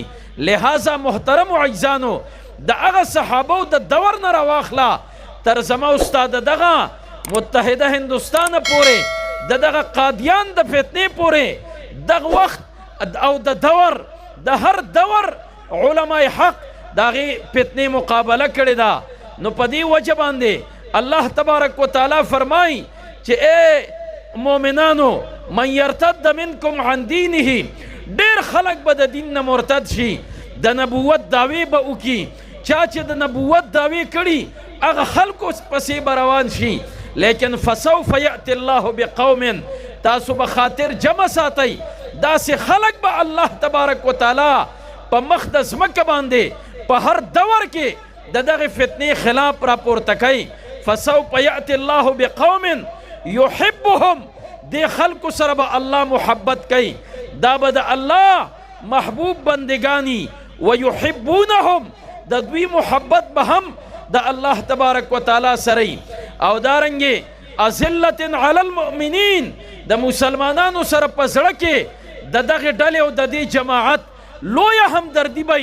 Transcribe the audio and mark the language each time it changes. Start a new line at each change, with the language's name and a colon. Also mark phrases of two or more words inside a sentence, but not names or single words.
Pashto: لہذا محترم عزیزانو د هغه صحابو د دور نه راواخله تر زما استاد دغه متحده هندوستان پورې د دغه قادیان د فتنې پورې دغه وخت او د دور د هر دور علماء حق دغه فتنې مقابله کړې ده. نو په دې وجه باندې
Arabic: الله تبارک وتعالی
Pashto: فرمایي چې اے مؤمنانو
Arabic: من یرتد منکم عن دینه،
Pashto: ډېر خلک به د دین نه مرتد شي، د نبوت دعوې به وکړي، چا چې د نبوت دعوې کړي هغه خلکو پسې به روان شي.
Arabic: لیکن فسوف یأتی الله بقوم،
Pashto: تاسو به خاطر جمع ساتئ داسې خلک به
Arabic: الله تبارک وتعالی
Pashto: په مخ د ځمکه باندې په هر دور کې د دغه فتنې خلاف راپورته کوي.
Arabic: فسوف یأتی الله بقوم یحبهم،
Pashto: دې خلکو سره به الله محبت کوي، دا به د الله محبوب بندگانی ویحبونهم، د دوی محبت به هم د
Arabic: الله تبارک وتعالی
Pashto: سره. او دارنګې
Arabic: اذلة علی المؤمنین،
Pashto: د مسلمانانو سره په زړه کې د دغې ډلې او د دې جماعت لویه همدردي وی.